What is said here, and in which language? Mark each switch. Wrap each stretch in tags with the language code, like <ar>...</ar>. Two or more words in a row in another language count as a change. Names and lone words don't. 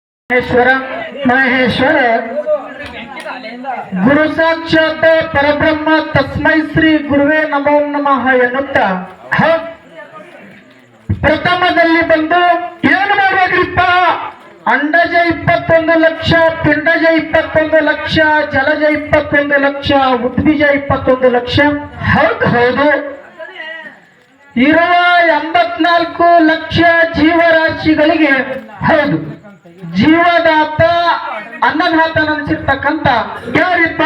<sa>ಮಹೇಶ್ವರ ಮಹೇಶ್ವರ ಗುರು ಸಾಕ್ಷಾತ್ ಪರಬ್ರಹ್ಮ ತಸ್ಮೈ ಶ್ರೀ ಗುರುವೇ ನಮೋ ನಮಃ</sa> <kn>ಎನ್ನುತ್ತಾ ಪ್ರಥಮದಲ್ಲಿ ಬಂದು ಏನು ಮಾಡಬೇಕ್ರಿಪ್ಪ? ಅಂಡಜ 21 ಲಕ್ಷ, ಪಿಂಡಜ 21 ಲಕ್ಷ, ಜಲಜ 21 ಲಕ್ಷ, ಉದ್ಭಿಜ 21 ಲಕ್ಷ. ಹೌದು, ಇರುವ 84 ಲಕ್ಷ ಜೀವರಾಶಿಗಳಿಗೆ ಹೌದು ಜೀವದಾತ ಅನ್ನದಾತ ಅನಿಸಿರ್ತಕ್ಕಂಥ ಯಾರಿಪ್ಪ?</kn>